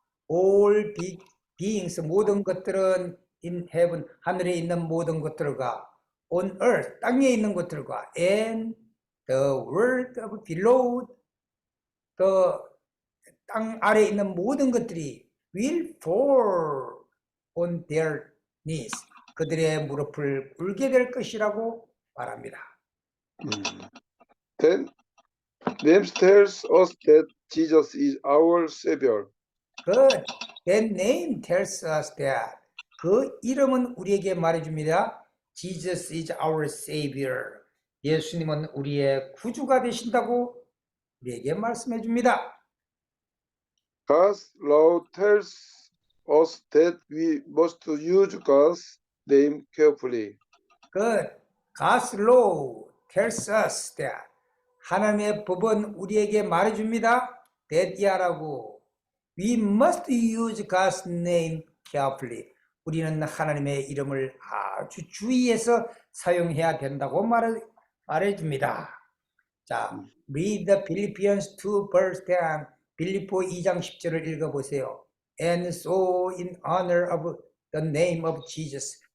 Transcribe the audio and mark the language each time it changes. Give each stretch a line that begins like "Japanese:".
English: All beings,
Korean: 모든 것들은
English: in heaven,
Korean: 하늘에 있는 모든 것들과
English: on earth,
Korean: 땅에 있는 것들과
English: and the world of below, the
Korean: 땅 아래에 있는 모든 것들이
English: will fall on their knees.
Korean: 그들의 무릎을 꿇게 될 것이라고 말합니다.
English: Then names tells us that Jesus is our Savior. Good. That name tells us that.
Korean: 그 이름은 우리에게 말해줍니다.
English: Jesus is our Savior.
Korean: 예수님은 우리의 구주가 되신다고 우리에게 말씀해 줍니다.
English: God's law tells us that we must use God's name carefully. Good. God's law tells us that.
Korean: 하나님의 법은 우리에게 말해줍니다. that 이하라고.
English: We must use God's name carefully.
Korean: 우리는 하나님의 이름을 아주 주의해서 사용해야 된다고 말해줍니다.
English: 자, read the Philippians 2 verse 10.
Korean: 빌립보 2장 10절을 읽어보세요.
English: And so in honor of the name of Jesus.